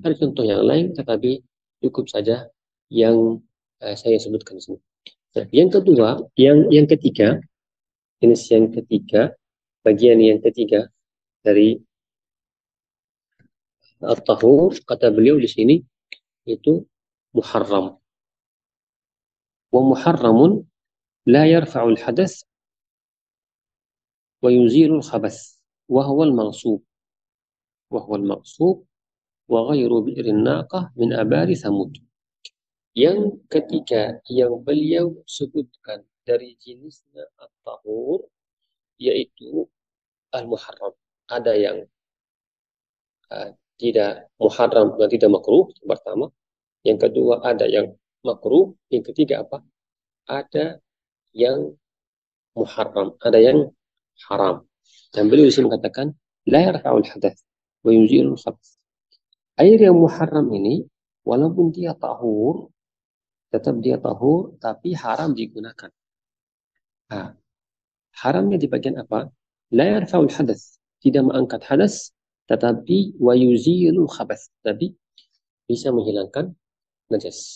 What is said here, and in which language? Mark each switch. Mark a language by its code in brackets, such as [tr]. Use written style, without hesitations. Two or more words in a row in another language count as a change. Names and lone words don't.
[id] Ada contoh yang lain, tetapi cukup saja yang saya sebutkan di sini. Nah, yang kedua, yang ketiga, jenis yang ketiga, bagian yang ketiga dari at-tahur, kata beliau di sini, itu muharram. [ar] ومحرم لا يرفع الحدث ويزيل الخبث. وهو المغصوب. وهو المغصوب وغير بئر ناقة من آبار ثمود. [id] Yang ketiga yang beliau sebutkan dari jenisnya at-tahur, yaitu al-muharram. Ada yang tidak muharram dan tidak makruh, yang pertama. Yang kedua ada yang makruh. Yang ketiga apa? Ada yang muharram, ada yang haram. Dan beliau di sini mengatakan [ar] لا يرفع الحدث ويزيل الخبث. [id] Air yang muharram ini walaupun dia tahur, tetap dia tahur, tapi haram digunakan. Nah, haramnya di bagian apa? [ar] لا يرفع الحدث, [id] tidak mengangkat hadas, tetapi [ar] ويزيل الخبث, [id] tapi bisa menghilangkan najas.